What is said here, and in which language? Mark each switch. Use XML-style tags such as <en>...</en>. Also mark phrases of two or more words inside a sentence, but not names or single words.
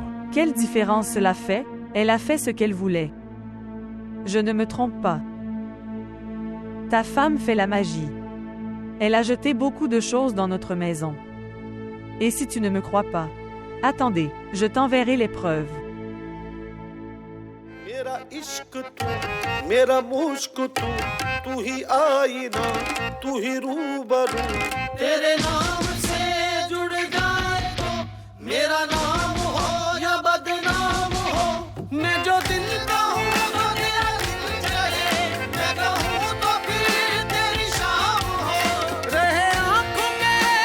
<fr>Quelle différence cela fait? Elle a fait ce qu'elle voulait. Je ne me trompe pas. Ta femme fait la magie. Elle a jeté beaucoup de choses dans notre maison. Et si tu ne me crois pas? Attendez, je t'enverrai les preuves.</fr> <hi>मेरा इश्क तू मेरा मुश्क तू ही आईना तू ही रूबरू तेरे नाम से जुड़ जाए तो मेरा नाम हो या बदनाम हो मैं जो दिल का हूँ जो तेरा दिल चाहे मैं कहूँ तो फिर तेरी शाम हो रहे आँखों में</hi>